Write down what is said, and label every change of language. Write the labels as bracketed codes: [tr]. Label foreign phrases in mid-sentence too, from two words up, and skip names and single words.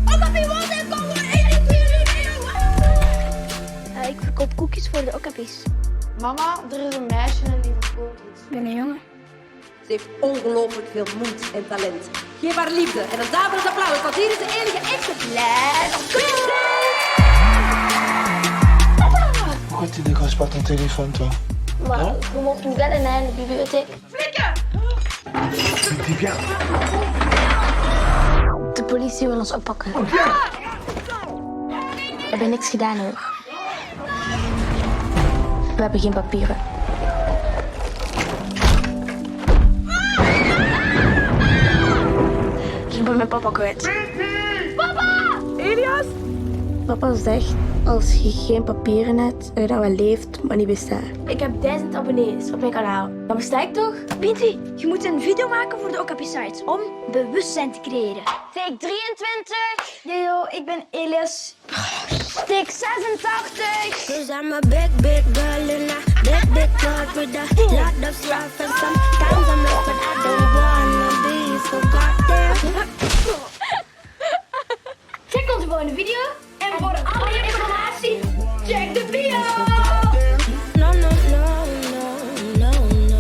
[nl] Ik verkoop koekjes voor de okkapies. Mama, er is een meisje en die verkoopt iets. Ik ben een jongen. Ze heeft ongelooflijk veel moed en talent. Geef haar liefde en een daverend applaus, want hier is de enige echte [en] Let's go! [fr] Pourquoi tu décroches pas ton téléphone, toi? [nl] Maar we mochten niet bellen naar de bibliotheek. Flikken! [fr] Dis bien. [nl] De politie wil ons oppakken. We hebben niks gedaan hoor. We hebben geen papieren. Ik ben mijn papa kwijt. Papa! Elias? Papa zegt, als je geen papieren hebt, dat je dan wel leeft, maar niet bestaat. Ik heb 1000 abonnees op mijn kanaal. Dan besta ik toch? Binti, je moet een video maken voor de Okapi-sites om bewustzijn te creëren. Take 23. Yo, ik ben Elias. Take 86. [en] Cause I'm a big, big girl in a big, big club with a lot of stuff. And sometimes I'm lost, but I don't wanna be forgotten. [nl] Check onze volgende video. En voor alle informatie, check de bio. [en] No, no, no, no, no, no.